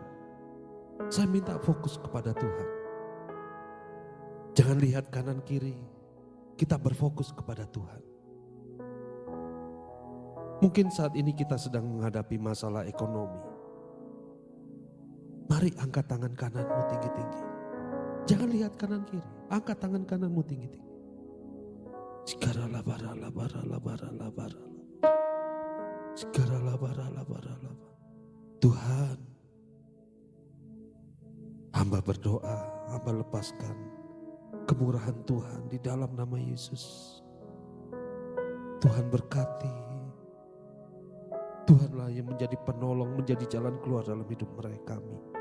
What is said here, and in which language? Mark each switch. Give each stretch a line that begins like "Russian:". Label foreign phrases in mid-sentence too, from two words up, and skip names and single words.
Indonesian: Saya minta fokus kepada Tuhan. Jangan lihat kanan kiri, kita berfokus kepada Tuhan. Mungkin saat ini kita sedang menghadapi masalah ekonomi. Mari angkat tangan kananmu tinggi-tinggi. Jangan lihat kanan kiri, angkat tangan kananmu tinggi-tinggi. Segara labara labara labara labara. Segara labara labara labara. Tuhan, hamba berdoa, hamba lepaskan kemurahan Tuhan di dalam nama Yesus. Tuhan berkati. Tuhanlah yang menjadi penolong, menjadi jalan keluar dalam hidup mereka kami.